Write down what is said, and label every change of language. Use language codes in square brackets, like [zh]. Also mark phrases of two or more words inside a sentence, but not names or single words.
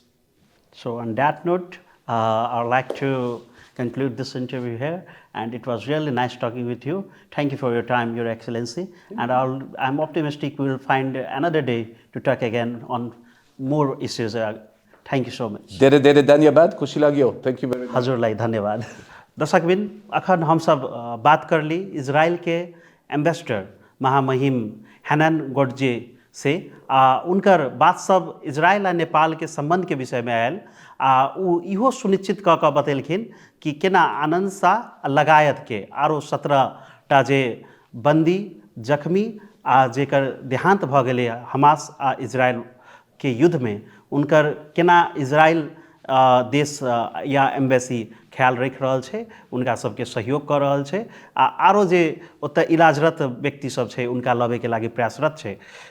[en] So on that note, I would like to conclude this interview here. And it was really nice talking with you. Thank you for your time, Your Excellency. And I'm optimistic we will find another day to talk again on more issues. Thank you so much. [ne] धेरै धन्यवाद, खुशी लाग्यो. [en] Thank you very much. [ne] हजुरलाई धन्यवाद. [mai] दर्शकबिन अखन हम सब बात कर ली इजराइल के एम्बेसडर महामहिम हैनान गोडजे से उनकर बात सब इजराइल आ नेपाल के संबंध के विषय में आयल उ इहो सुनिश्चित क के बतेलखिन कि केना आनंद शाह लगायत के आरो 17टा जे बंदी जख्मी जेकर देहांत भ गेलै हमास आ इजराइल के युद्ध में उनकर केना इजराइल देश या एम्बेसी ख्याल रख रहल छे, उनका सबके सहयोग कर रहल छे आरो जे ओत इलाजरत व्यक्ति सब छे उनका लबे के लागी प्रयासरत छे।